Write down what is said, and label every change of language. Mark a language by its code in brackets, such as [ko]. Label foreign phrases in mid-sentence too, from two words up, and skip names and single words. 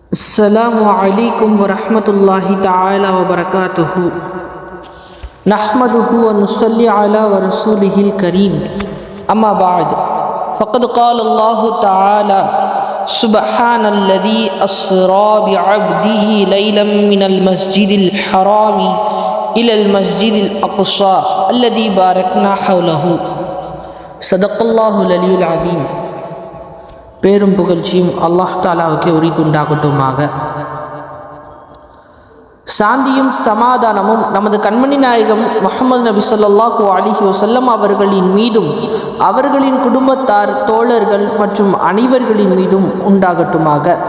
[ar] السلام عليكم ورحمة الله تعالى وبركاته نحمده ونصلي على ورسوله الكريم أما بعد فقد قال الله تعالى سبحان الذي أسرى بعبده ليلا من المسجد الحرام إلى المسجد الأقصى الذي باركنا حوله صدق الله العلي العظيم. [ta] பேரும் புகழ்ச்சியும் அல்லாஹ் தாலாவுக்கு உரித்துண்டாகட்டுமாக. சாந்தியும் சமாதானமும் நமது கண்மணி நாயகம் முஹம்மது நபி [ar] صلى الله عليه وسلم [ta] அவர்களின் மீதும் அவர்களின் குடும்பத்தார், தோழர்கள் மற்றும் அனைவர்களின் மீதும் உண்டாகட்டுமாக.